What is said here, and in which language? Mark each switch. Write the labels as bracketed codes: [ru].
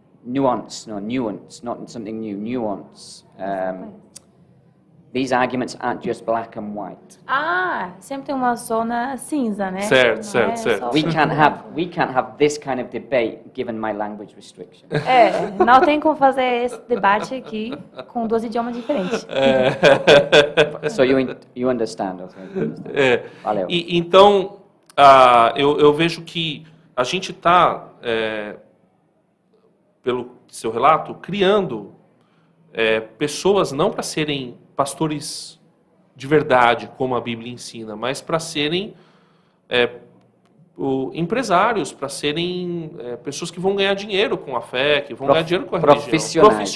[en] Nuance, not something new. Nuance. These arguments aren't just black and white. [pt] Sempre tem uma zona cinza, né? Certo, Não certo, é certo. só [en] We can't have this kind of debate given my language restriction. [pt] Não tem como fazer esse debate aqui com 2 idiomas diferentes. [en] So you understand, okay? Valeu. [pt] Então, eu vejo que a gente está, pelo seu relato, criando pessoas não para serem pastores de verdade, como a Bíblia ensina, mas para serem empresários, para serem pessoas que vão ganhar dinheiro com a fé, que vão ganhar dinheiro com a religião.